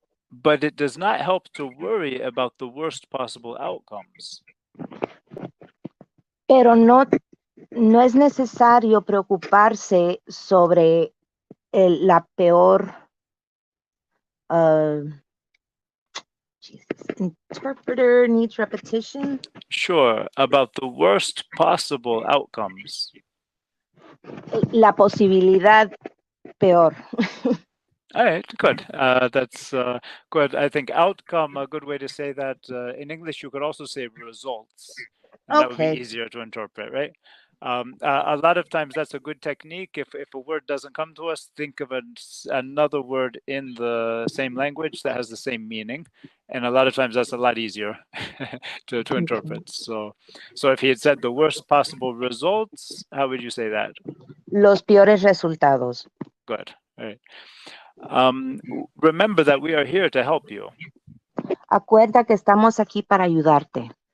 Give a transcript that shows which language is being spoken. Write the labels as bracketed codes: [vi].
[en] But it does not help to worry about the worst possible outcomes. [es] Pero no es necesario preocuparse sobre la peor. [en] Jesus. Interpreter needs repetition. Sure, about the worst possible outcomes. [es] La posibilidad peor. [en] All right, good. That's good. I think outcome, a good way to say that in English, you could also say results. And that would Okay. be easier to interpret, right? A lot of times that's a good technique. If a word doesn't come to us, think of another word in the same language that has the same meaning. And a lot of times that's a lot easier to interpret. So if he had said the worst possible results, how would you say that? [es] Los peores resultados. [en] Good. All right. Remember that we are here to help you. [es] Acuerda que estamos aquí para ayudarte.